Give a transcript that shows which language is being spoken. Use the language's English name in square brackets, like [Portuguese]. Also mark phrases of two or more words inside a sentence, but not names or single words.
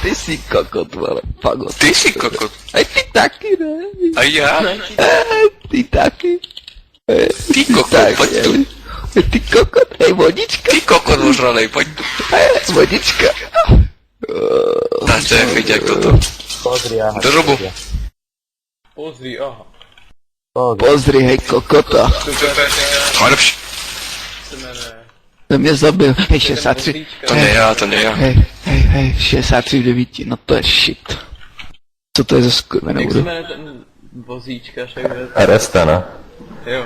[Czech] Ty jsi kokot, vole, fagot. Ty jsi kokot. A ty taky, ne? A já? Ty taky. Ty kokot, Tak, pojď tu. Ty kokot, hej, vodička. Ty kokot ožralej, pojď tu. Vodička. [Slovak] Tak to je fyťak toto. Pozri, aha. Do robu. Pozri, aha. Pozri, hej, kokota. Super, Ale lepší. [Czech] se jmenuje. To mě zabil. Hej, 63. To ne já, to ne já. Hej, 63 v 9, no to je shit. Co to je za skurvenou Jak se hru? jmenuje ten vozíčka, však Aresta, ne? jo.